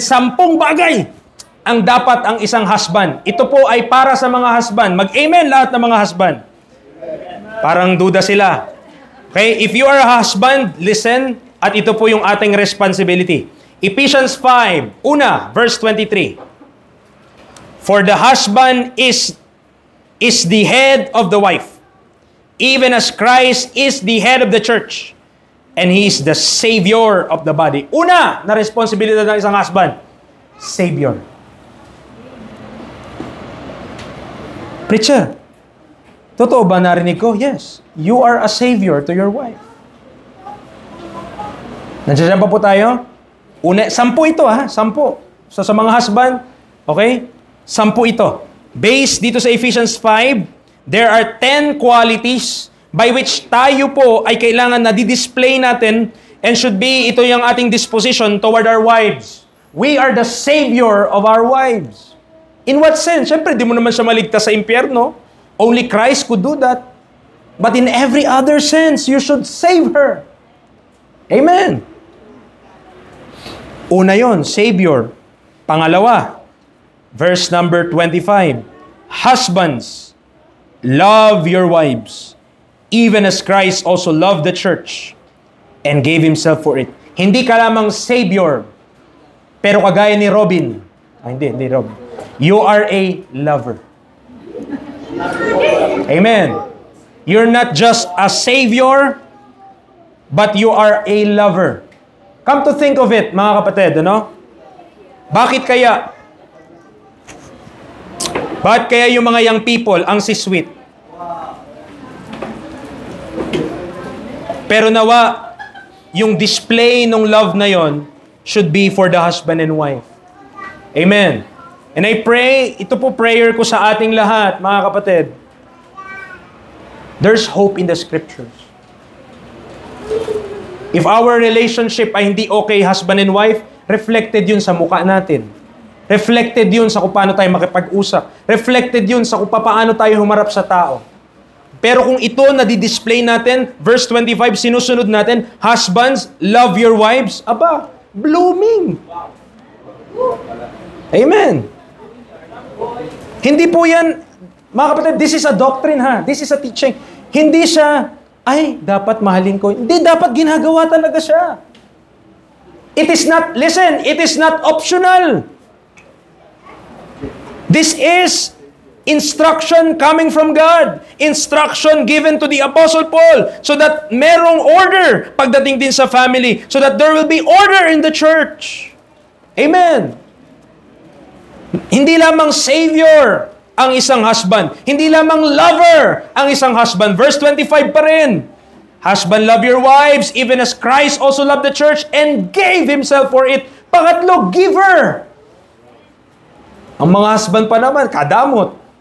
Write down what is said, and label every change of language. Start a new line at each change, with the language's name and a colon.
Filipino: 10 bagay ang dapat ang isang husband. Ito po ay para sa mga husband. Mag-amen lahat ng mga husband. Parang duda sila.
English: Okay, if you are a husband, listen,
Filipino: at ito po yung ating
English: responsibility. Ephesians 5, verse 23. For the husband is the head of the wife, even as Christ is the head of the church, and He is the Savior of the body.
Filipino: Una na responsibilidad ng isang husband, Savior.
English: Preacher,
Filipino: totoo ba narinig ko?
English: Yes. You are a Savior to your wife.
Filipino: Nandiyan pa po tayo? Una, 10 ito 10. So sa mga husband, okay? 10 ito.
English: Based dito sa Ephesians 5, there are 10 qualities by which
Filipino: tayo po ay kailangan na di-display natin
English: and should be
Filipino: ito yung ating
English: disposition toward our wives. We are the Savior of our wives. In what sense?
Filipino: Siyempre, di mo naman siya maligtas sa impyerno.
English: Only Christ could do that. But in every other sense, you should save her. Amen.
Filipino: Una yon, Savior. Pangalawa, verse number 25.
English: Husbands, love your wives, even as Christ also loved the church and gave Himself for it.
Filipino: Hindi ka lamang Savior, pero kagaya ni Robin. Hindi Robin.
English: You are a lover. Amen. You're not just a Savior, but you are a lover.
Filipino: Come to think of it, mga kapatid, ano? Bakit kaya yung mga young people ang sisweet?
English: Pero nawa, yung display ng love na yon should be for the husband and wife. Amen. And I pray,
Filipino: ito po prayer ko sa ating lahat, mga kapatid.
English: There's hope in the Scriptures. If our relationship ay hindi okay, husband and wife, reflected
Filipino: yun sa mukha natin. Reflected yun sa kung paano tayo makipag-usap. Reflected yun sa kung paano tayo humarap sa tao. Pero kung ito na di-display natin, verse 25, sinusunod natin,
English: husbands, love your wives.
Filipino: Aba, blooming.
English: Amen.
Filipino: Hindi po yan, mga kapatid,
English: this is a doctrine This is a teaching.
Filipino: Hindi siya, ay, dapat mahalin ko. Hindi, dapat ginagawa talaga siya.
English: It is not, listen, it is not optional. This is instruction coming from God. Instruction given to the Apostle Paul so that merong order
Filipino: pagdating din sa
English: family. So that there will be order in the church. Amen.
Filipino: Hindi lamang Savior ang isang husband. Hindi lamang lover ang isang husband. Verse 25 pa rin.
English: Husband, love your wives, even as Christ also loved the church and gave Himself for it.
Filipino: Pangatlo, giver. Ang mga husband pa naman, kadamot.